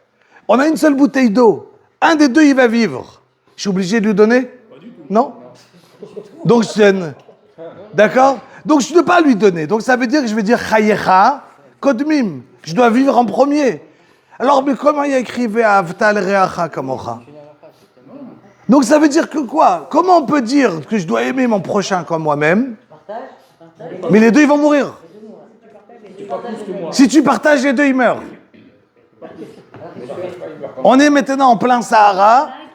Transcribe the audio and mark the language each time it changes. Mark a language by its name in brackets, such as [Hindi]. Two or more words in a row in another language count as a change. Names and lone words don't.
[French] On a une seule bouteille d'eau. Un des deux, il va vivre. Je suis obligé de lui donner? Pas du tout. Non? Donc je donne. D'accord? Donc je ne peux pas lui donner. Donc ça veut dire que je vais dire [Hebrew] חייך קודמים. [French] Je dois vivre en premier. Alors, mais comment il y a écrit [Hebrew] ואהבת לרעך כמוך? [French] Donc ça veut dire que quoi? Comment on peut dire que je dois aimer mon prochain comme moi-même? Mais les deux, ils vont mourir. Si tu partages, les deux, ils meurent. On est maintenant en plein Sahara.